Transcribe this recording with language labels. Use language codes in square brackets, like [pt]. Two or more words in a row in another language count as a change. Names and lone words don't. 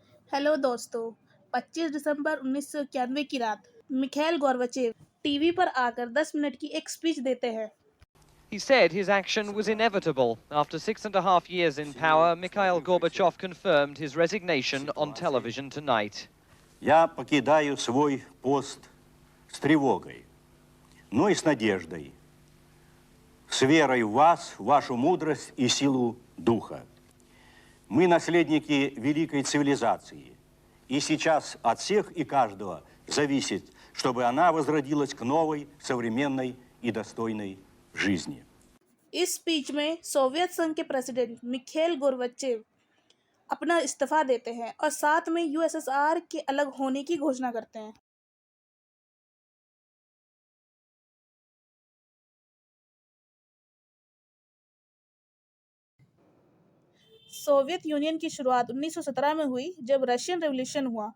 [hi] हेलो दोस्तों। 25 दिसंबर 1991 की रात मिखाइल गोर्बाचेव टीवी पर आकर 10 मिनट की एक स्पीच देते हैं। [en] He said his action was inevitable. After 6.5 years in power, Mikhail Gorbachev confirmed his resignation on television tonight. [ru] Я покидаю свой пост с тревогой, но и с надеждой, с верой в вас, в вашу мудрость и силу духа. Мы наследники великой цивилизации, и сейчас от всех и каждого зависит, чтобы она возродилась к новой, современной и достойной жизни. [hi] इस स्पीच में सोवियत संघ के प्रेसिडेंट मिखाइल गोर्बाचेव अपना इस्तीफा देते हैं और साथ में यूएसएसआर के अलग होने की घोषणा करते हैं। सोवियत यूनियन की शुरुआत 1917 में हुई, जब [en] Russian Revolution [hi] हुआ।